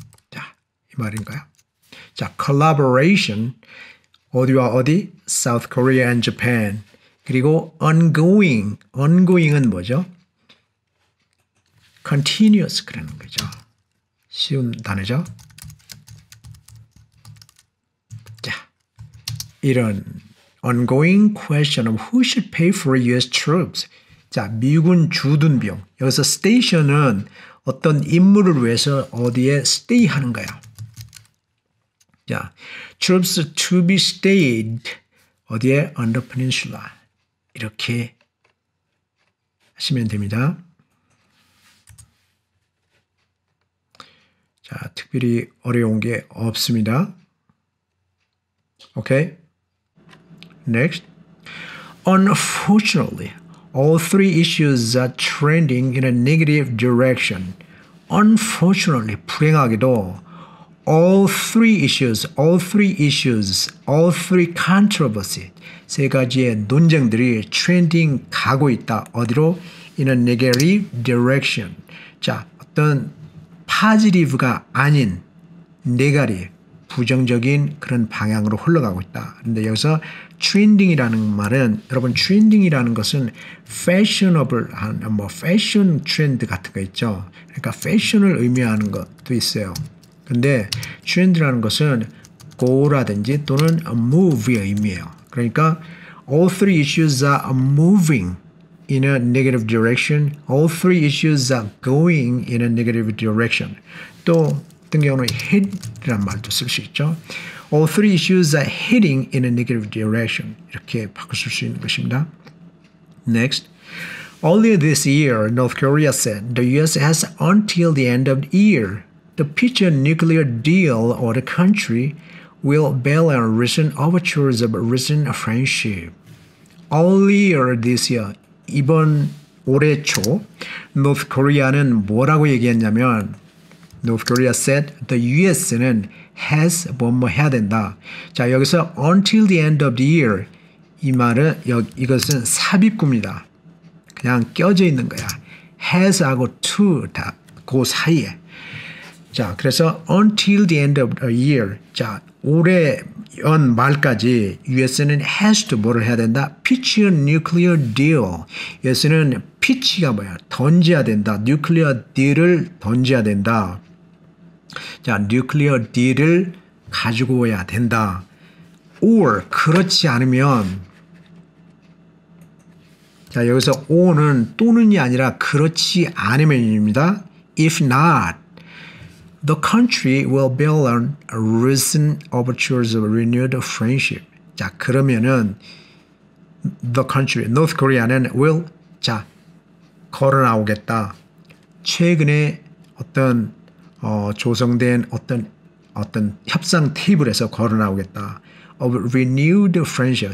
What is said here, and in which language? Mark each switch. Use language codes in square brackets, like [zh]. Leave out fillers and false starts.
[ko] 자, 이 말인가요? 자, collaboration. 어디와 어디? [en] South Korea and Japan. [ko] 그리고 ongoing. ongoing은 뭐죠? continuous 그러는 거죠. 쉬운 단어죠. 자, 이런 [en] ongoing question of who should pay for US troops. [ko] 자, 미군 주둔 비용. 여기서 station은 어떤 임무를 위해서 어디에 stay 하는 거야. [en] 자, troops to be stayed [ko] 어디에? [en] on the peninsula. 이렇게 [ko] 하시면 됩니다. 자, 특별히 어려운 게 없습니다. [en] 오케이. Next. Unfortunately, all three issues are trending in a negative direction. [ko] Unfortunately, 불행하게도 [en] all three controversy, [ko] 세 가지의 논쟁들이 트렌딩 가고 있다. 어디로? [en] In a negative direction. [ko] 자, 어떤 파지티브가 아닌 네가리, 부정적인 그런 방향으로 흘러가고 있다. 그런데 여기서 트렌딩이라는 말은 여러분 트렌딩이라는 것은 fashionable한 뭐 패션 트렌드 같은 거 있죠. 그러니까 패션을 의미하는 것도 있어요. 근데 트렌드라는 것은 go라든지 또는 move의 의미예요. [en] 그러니까 all three issues are moving in a negative direction. All three issues are going in a negative direction. [ko] 또 어떤 경우는 head이라는 말도 쓸 수 있죠. [en] All three issues are heading in a negative direction. [ko] 이렇게 바꿀 수 있는 것입니다. [en] Next. Earlier this year, North Korea said the U.S. has until the end of the year to pitch a nuclear deal or the country will bail on recent overtures of recent friendship. [ko] Earlier this year, 이번 올해 초, North Korea는 뭐라고 얘기했냐면 [en] North Korea said the US [ko] 는 has 뭐뭐 해야 된다. 자, 여기서 [en] until the end of the year [ko] 이 말은 이것은 삽입구입니다. 그냥 껴져 있는 거야. has하고 to 다 그 사이에. [en] 자, 그래서 until the end of the year. [ko] 자, 올해 연 말까지 US는 has to 뭐를 해야 된다? [en] pitch a nuclear deal. [ko] US는 pitch가 뭐야? 던져야 된다. nuclear deal을 던져야 된다. 자, nuclear deal을 가지고 와야 된다. or 그렇지 않으면 자, 여기서 or는 또는이 아니라 그렇지 않으면입니다. [en] If not, the country will bail on recent overtures of renewed friendship. [ko] 자, 그러면은 the country, North Korea는 will 자, 걸어 나오겠다. 최근에 어떤 조성된 어떤 협상 테이블에서 걸어 나오겠다. [en] of renewed friendship.